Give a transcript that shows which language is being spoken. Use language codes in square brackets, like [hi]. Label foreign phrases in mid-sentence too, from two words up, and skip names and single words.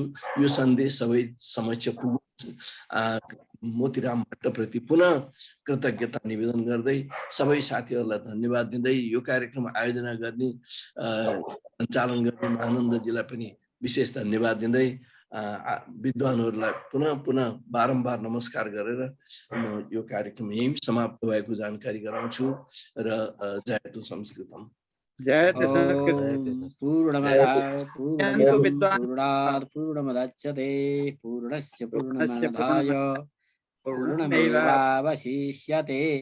[ne] यो सन्देश सबै समक्ष पुगोस्। मोतीराम भट्टप्रति पुनः कृतज्ञता निवेदन गर्दै सबै साथीहरूलाई धन्यवाद दिँदै यो कार्यक्रम आयोजना गर्ने सञ्चालन गर्ने महानन्दजीलाई पनि विशेष धन्यवाद दिँदै विद्वानहरूलाई पुनः बारम्बार नमस्कार गरेर म यो कार्यक्रम यही समाप्त भएको जानकारी गराउँछु र [sa] जयतु संस्कृतम। जयतु संस्कृत। पूर्णमदच्यते पूर्णस्य पूर्णमादाय पूर्णमेवावशिष्यते।